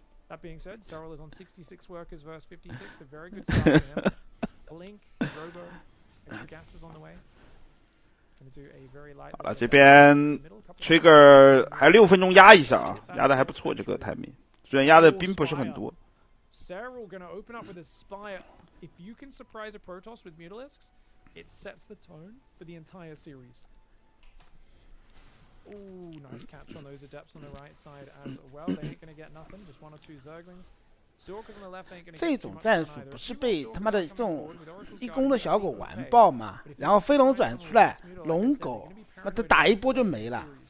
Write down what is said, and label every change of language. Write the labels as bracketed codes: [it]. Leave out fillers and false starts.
[en] That being said, Serral is on 66 workers versus 56, a very good start for him. Blink, Robo, extra gas is on the way. [zh] 好了，这边 Trigger 还6分钟压一下啊，压的还不错，这个timing，虽然压的兵不是很多。 [en] Serral gonna open up with a Spire. If you can surprise a Protoss with Mutalisks, it sets the tone for the entire series. Ooh, nice catch on those Adepts on the right side as well. They ain't gonna get nothing, just 1 or 2 Zerglings. Stalkers on the left ain't gonna get [zh] 这种战术不是被他妈的这种一攻的小狗完爆吗？然后飞龙转出来，龙狗，那他打一波就没了。